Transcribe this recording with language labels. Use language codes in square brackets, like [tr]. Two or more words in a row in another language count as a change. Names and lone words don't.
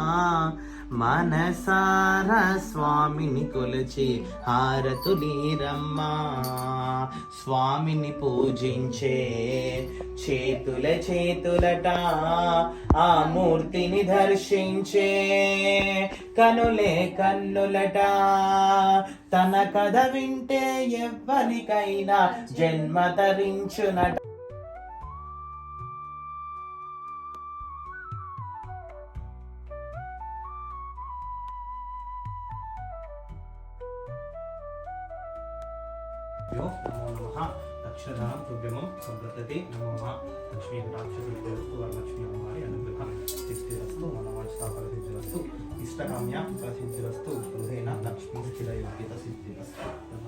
[te] మనసారా స్వామిని కొలచి హారతులీరమ్మా స్వామిని పూజించే చేతుల చేతులట ఆ మూర్తిని దర్శించే కనులే కన్నులట తన కథ వింటే ఎవ్వరికైనా జన్మ తరించునట [sa] नमो नमः दक्षिणदानं तुभ्यमं संप्रतते नमो नमः लक्ष्मी कटाक्षसिद्धिरस्तु वरलक्ष्मी अम्मारी अनुग्रहं सिद्धिरस्तु मनोवांछाफलसिद्धिरस्तु इष्टकाम्यां फलसिद्धिरस्तु गृहेण लक्ष्मी स्थिरयोग्यता सिद्धिरस्तु